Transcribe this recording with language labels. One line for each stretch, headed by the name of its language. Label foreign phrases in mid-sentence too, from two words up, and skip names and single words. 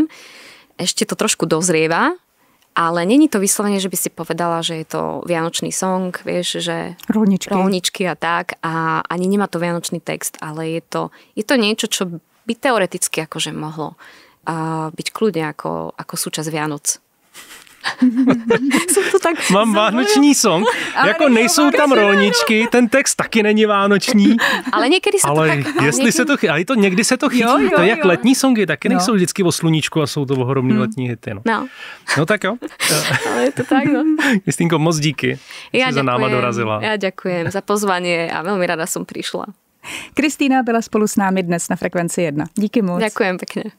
Slovak: Ešte to trošku dozrieva, ale není to vyslovene, že by si povedala, že je to vianočný song, vieš, že... Rolničky a tak. A ani nemá to vianočný text, ale je to niečo, čo by teoreticky akože mohlo byť kľudne ako súčasť Vianoc.
Czech: Mám vánoční song, jako nejsou tam rolničky, ten text taky není vánoční. Ale někdy se to ale tak... jestli se to chytí, někdy se to chytí, to je jak letní songy, taky nejsou vždycky o sluníčku a jsou to ohromný letní hity. No tak jo. Ale je to tak, no. Kristýnko, moc díky, že si za náma dorazila.
Slovak: Já ďakujem za pozvanie a veľmi rada som prišla.
Czech: Kristýna byla spolu s námi dnes na Frekvenci 1. Díky moc.
Slovak: Ďakujem pekne.